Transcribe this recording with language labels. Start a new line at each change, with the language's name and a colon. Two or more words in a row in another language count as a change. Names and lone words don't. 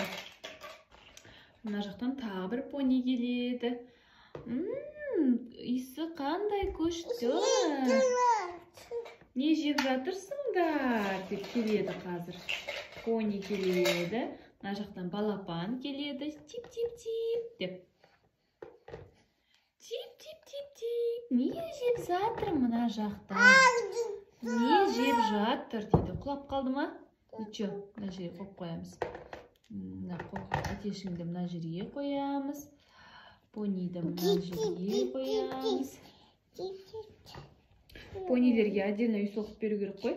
Kazakh: Мына жақтан тағы бір пони келеді. Иісі қандай күшті. Не жеп жатырсыңдар деп келеді қазір. Пони келеді. Мына жақтан балапан келеді. Тип-тип-тип деп. Тип-тип-тип-тип. Не жеп жатыр мына жақта? Не жеп жатыр дейді. Құлап қалды ма? Ничего, мына жерге қойып қоямыз. Мына әтешіңді мына жерге қоямыз. Пониді мына жерге қоямыз. Понилерге отдельно үй соғып беру керек қой.